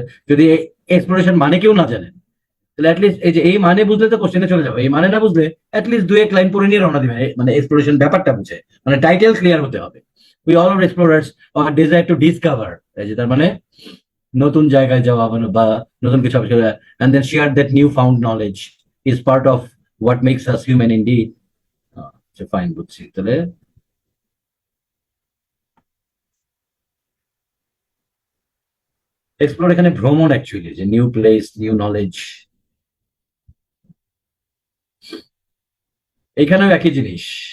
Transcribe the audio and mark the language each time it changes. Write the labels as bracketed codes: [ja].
[bn] যদি এক্সপ্লোরেশন মানে কেউ না জানেন, তাহলে অ্যাটলিস্ট এই যে এই মানে বুঝলে তো কোশ্চেনে চলে যাবে। এই মানে না বুঝলে অ্যাটলিস্ট দুই এক লাইন পড়ে নিয়ে রওনা দিবে, মানে এক্সপ্লোরেশন ব্যাপারটা বুঝে, মানে টাইটেল ক্লিয়ার হতে হবে। [en] we all are explorers are desire to discover, [bn] এই যে তার মানে নতুন জায়গায় যাওয়া, মানে বা নতুন কিছু আবিষ্কার, [en] And then share that new found knowledge is part of what makes us human indeed. [bn] Fine, বুঝছি। তাহলে এক্সপ্লোর এখানে ভ্রমণ, অ্যাকচুয়ালি যে নিউ প্লেস, নিউ নলেজ, এখানেও একই জিনিস।